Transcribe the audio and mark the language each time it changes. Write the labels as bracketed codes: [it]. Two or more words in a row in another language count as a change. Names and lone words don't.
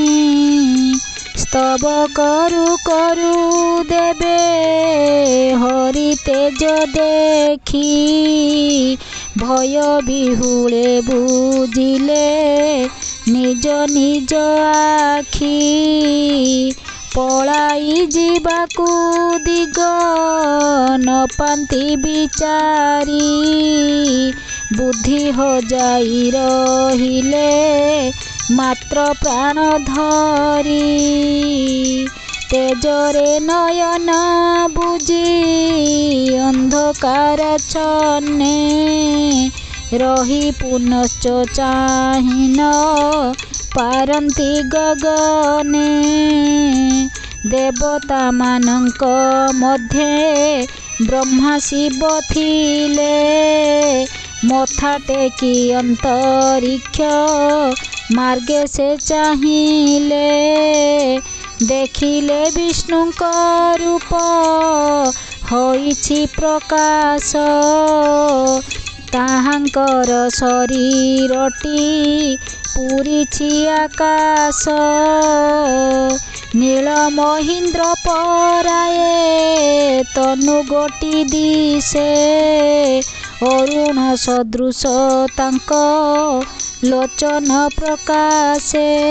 [or] ସ୍ତବ କରୁ କରୁ ଦେବେ ହରି ତେଜ ଦେଖି ଭୟ ବିହୁଳେ ବୁଝିଲେ ନିଜ ନିଜ ଆଖି ପଳାଇ ଜୀବାକୁ ଦିଗ ନ ପାନ୍ତି ବିଚାରି ବୁଦ୍ଧି ହୋ ଯାଇ ରହିଲେ ମାତ୍ର ପ୍ରାଣ ଧରି ତେଜରେ ନୟନ ବୁଝି ଅନ୍ଧକାର ଛନ୍ନେ ରହି ପୁନଶ୍ଚ ଚାହିନ ପାରନ୍ତି ଗଗନେ ଦେବତା ମାନଙ୍କ ମଧ୍ୟେ ବ୍ରହ୍ମା ଶିବ ଥିଲେ ମଥା ଟେକି ଅନ୍ତରୀକ୍ଷ ମାର୍ଗେ ସେ ଚାହିଲେ ଦେଖିଲେ ବିଷ୍ଣୁଙ୍କ ରୂପ ହୋଇଛି ପ୍ରକାଶ ତାହାଙ୍କର ଶରୀରଟି ପୂରିଛି ଆକାଶ ନୀଳ ମହୀନ୍ଦ୍ର ପରାଏ ତନୁ ଗୋଟି ଦିଶେ ଅରୁଣ ସଦୃଶ ତାଙ୍କ ଲୋଚନ ପ୍ରକାଶେ